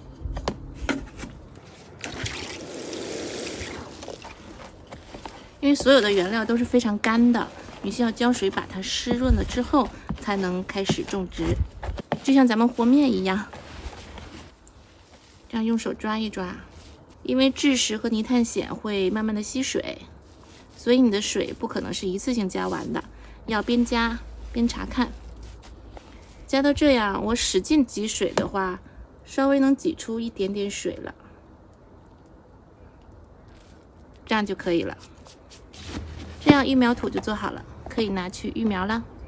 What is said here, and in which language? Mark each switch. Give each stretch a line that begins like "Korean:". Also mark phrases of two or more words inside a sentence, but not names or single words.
Chinese: 因為所有的原料都是非常乾的，你需要澆水把它濕潤了之後，才能開始種植。就像咱們和麵一樣，這樣用手抓一抓，因為蛭石和泥炭筅會慢慢的吸水。所以你的水不可能是一次性加完的，要邊加邊查看。加到這樣，我使勁擠水的話，稍微能擠出一點點水了，這樣就可以了。這樣育苗土就做好了，可以拿去育苗了。